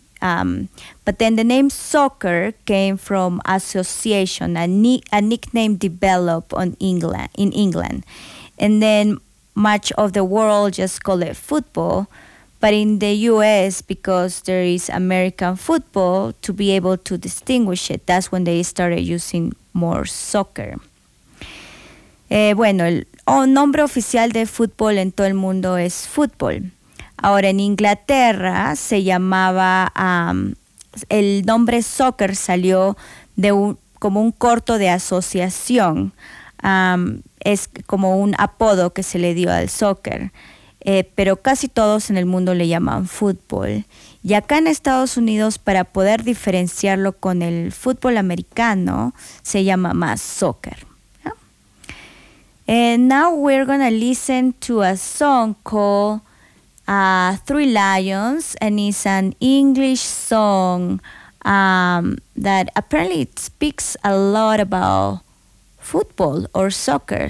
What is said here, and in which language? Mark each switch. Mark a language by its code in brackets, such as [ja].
[en] But then the name soccer came from association, a nickname developed in England. And then much of the world just call it football. But in the U.S., because there is American football, to be able to distinguish it, that's when they started using more soccer. [es] Bueno, el nombre oficial de fútbol en todo el mundo es fútbol. Ahora, en Inglaterra se llamaba, el nombre soccer salió de como un corto de asociación. Es como un apodo que se le dio al soccer. Pero casi todos en el mundo le llaman fútbol. Y acá en Estados Unidos, para poder diferenciarlo con el fútbol americano, se llama más soccer. [en] And now we're going to listen to a song called Three Lions, and it's an English song that apparently it speaks a lot about football or soccer.